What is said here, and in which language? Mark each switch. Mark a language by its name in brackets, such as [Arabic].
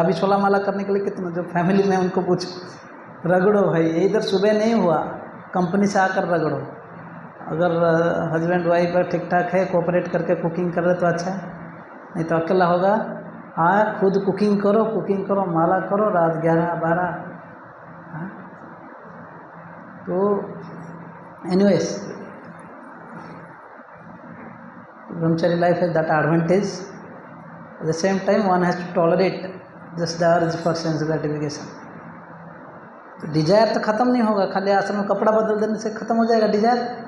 [Hindi] अभी 16 माला करने के लिए कितना, जो फैमिली में उनको पूछ, रगड़ो भाई, ये इधर सुबह नहीं हुआ, कंपनी से आकर रगड़ो। अगर हस्बैंड वाइफ ठीक ठाक है, कोऑपरेट करके कुकिंग कर रहे तो अच्छा है, नहीं तो अकेला होगा। हाँ, खुद कुकिंग करो, माला करो, रात 11-12। हाँ, तो [English] Anyways, brahmachari life has that advantage. At the same time, one has to tolerate just the urge for sense gratification. [Hindi] तो डिजायर तो खत्म नहीं होगा, खाली आश्रम में कपड़ा बदल देने से खत्म हो जाएगा डिजायर।